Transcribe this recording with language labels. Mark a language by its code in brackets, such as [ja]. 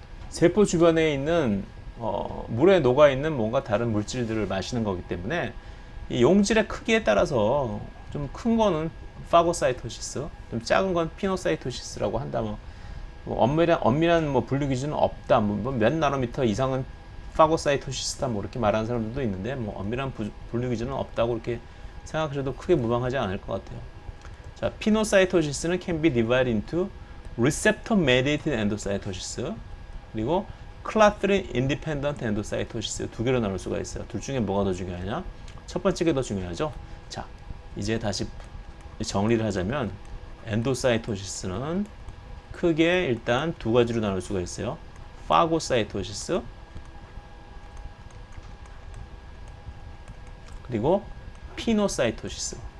[ko] 세포 주변에 있는 물에 녹아 있는 뭔가 다른 물질들을 마시는 거기 때문에, 이 용질의 크기에 따라서 좀 큰 거는 파고사이토시스, 좀 작은 건 피노사이토시스라고 한다면, 엄밀한 분류 기준은 없다. 몇 나노미터 이상은 파고사이토시스다. 이렇게 말하는 사람들도 있는데, 엄밀한 분류 기준은 없다고 이렇게 생각하셔도 크게 무방하지 않을 것 같아요. 자, 피노사이토시스는 [en] can be divided into receptor mediated endocytosis, [ko] 그리고 [en] clathrin independent endocytosis, [ko] 두 개로 나눌 수가 있어요. 둘 중에 뭐가 더 중요하냐? 첫 번째가 더 중요하죠. 자, 이제 다시 정리를 하자면, 엔도사이토시스는 크게 일단 두 가지로 나눌 수가 있어요. 파고사이토시스, 그리고 피노사이토시스.